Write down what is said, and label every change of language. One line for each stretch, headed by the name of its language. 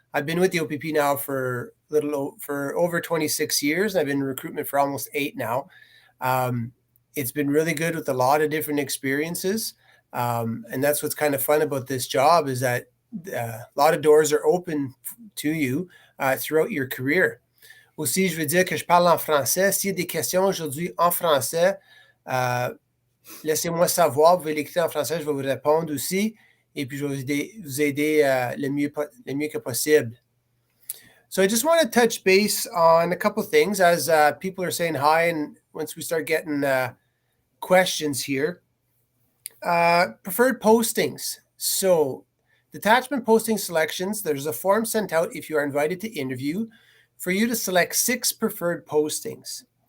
English: I've been with the OPP now for over 26 years, and I've been in recruitment for almost 8 now. It's been really good with a lot of different experiences, and that's what's kind of fun about this job, is that a lot of doors are open to you throughout your career.
French: Aussi, je veux dire que je parle en français. S'il y a des questions aujourd'hui en français, laissez-moi savoir. Vous pouvez l'écrire en français, je vais vous répondre aussi. Et puis, je vais vous aider le mieux que possible.
English: So I just want to touch base on a couple things as people are saying hi, and once we start getting questions here. Preferred postings. So detachment posting selections, there's a form sent out if you are invited to interview for you to select 6 preferred postings.